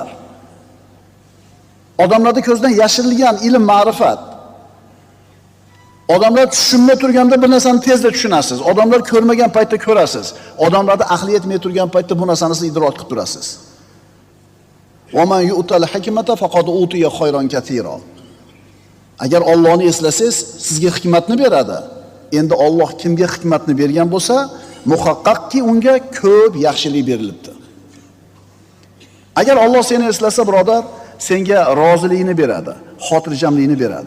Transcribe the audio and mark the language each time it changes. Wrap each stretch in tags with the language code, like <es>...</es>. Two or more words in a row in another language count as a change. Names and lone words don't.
<uz>Odamlarning ko'zidan yashirilgan ilm, ma'rifat. Odamlar tushunmay turganda bir narsani tezda tushunasiz. Odamlar ko'rmagan paytda ko'rasiz. Odamlarda aqli yetmay turgan paytda bu narsani idrok qilib turasiz.</uz> <ar>ومن يؤت الحكمة فقد أوتي خيرا كثيرا.</ar> <uz>Agar Allohni eslasangiz, sizga hikmatni beradi. Endi Alloh kimga hikmatni bergan bo'lsa, muhaqqaqki unga ko'p yaxshilik berilibdi. Agar Alloh seni eslasa, birodar, senga rozilikni beradi, xotirjamlikni beradi.</uz>